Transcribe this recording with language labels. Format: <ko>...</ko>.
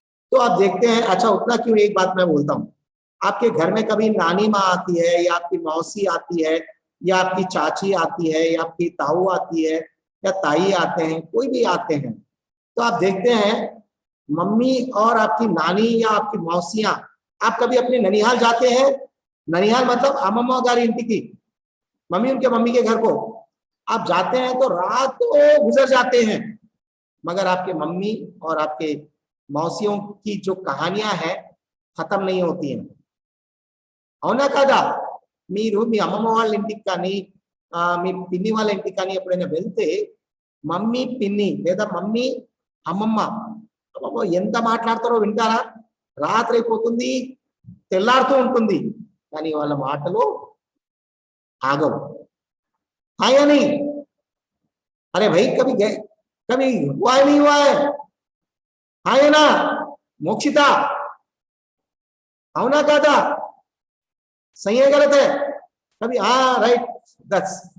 <hi>तो आप देखते हैं, अच्छा उतना क्यों, एक बात मैं बोलता हूँ, आपके घर में कभी नानी माँ आती है, या आपकी मौसी आती है, या आपकी चाची आती है, या आपकी ताऊ आती है, या ताई आते हैं, कोई भी आते हैं, तो आप देखते हैं मम्मी और आपकी नानी या आपकी मौसियां, आप कभी अपने ननिहाल जाते हैं, ननिहाल मतलब</hi> <te>अम्मा गारी इंटी</te> <hi>की मम्मी, उनके मम्मी के घर को आप जाते हैं तो रात तो गुजर जाते हैं, मगर आपके मम्मी और आपके मौसियों की जो कहानियां हैं खत्म नहीं होती हैं।</hi> <te>అవునా కదా, మీరు మీ అమ్మమ్మ వాళ్ళ ఇంటికి కానీ మీ పిన్ని వాళ్ళ ఇంటికి కానీ ఎప్పుడైనా వెళ్తే మమ్మీ పిన్ని లేదా మమ్మీ అమ్మమ్మ ఎంత మాట్లాడతారో వింటారా, రాత్రి అయిపోతుంది, తెల్లారుతూ ఉంటుంది, కానీ వాళ్ళ మాటలు ఆగవు।</te> <hi>हाँ या नहीं, अरे भाई कभी हुआ है, नहीं हुआ है, हाँ या ना मोक्षिता,</hi> <te>అవునా కాదా,</te> <hi>सही है गलत है, कभी हाँ राइट दस।</hi>